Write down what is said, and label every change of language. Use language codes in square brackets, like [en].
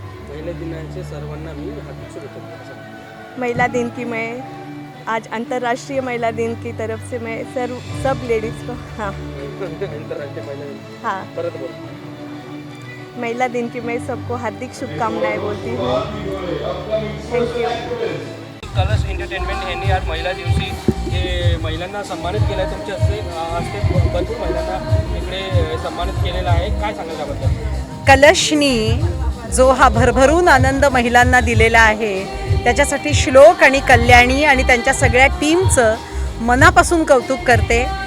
[mr] महिला दिनाचे सर्वांना मी हार्दिक शुभेच्छा. [hi] महिला दिन की मैं आज अंतर्राष्ट्रीय महिला दिन की तरफ से मैं सब लेडीज़ को अंतरराष्ट्रीय महिला दिन. हाँ [mr] परत बोल. [hi] महिला दिन की मैं सबको हार्दिक शुभकामनाएं बोलती हूँ. [en] Thank you. [mr] कलश एंटरटेनमेंट यांनी आज महिला दिवशी हे महिलांना सन्मानित केलं आहे. तुमच्या हस्ते भरपूर महिलांना इकडे सन्मानित केलेलं आहे. काय सांगाल त्याबद्दल? कलशनी जो हा भरभरून आनंद महिलांना दिलेला आहे त्याच्यासाठी श्लोक आणि कल्याणी आणि त्यांच्या सगळ्या टीमचं मनापासून कौतुक करते.